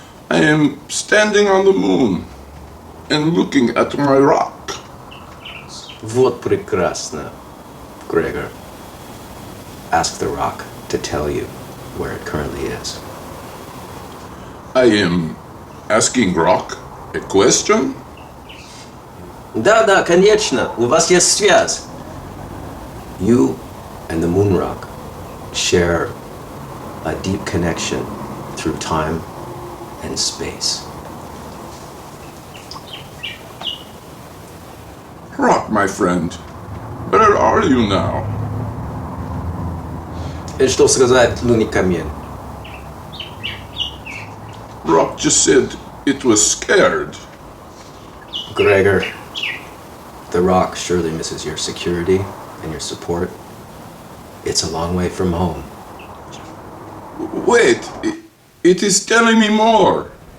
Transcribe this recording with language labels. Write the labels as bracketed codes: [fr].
[en] I am standing on the moon and looking at my rock. [ru] Вот прекрасно, Gregor. [en] Ask the rock to tell you where it currently is. I am asking rock a question? [ru] Да, конечно, у вас есть связь. [en] You and the moon rock share a deep connection through time and space. Rock, my friend, where are you now? [ru] И что сказать лунный камень? [en] Rock just said it was scared. Gregor, the rock surely misses your security and your support. It's a long way from home. Wait, it is telling me more.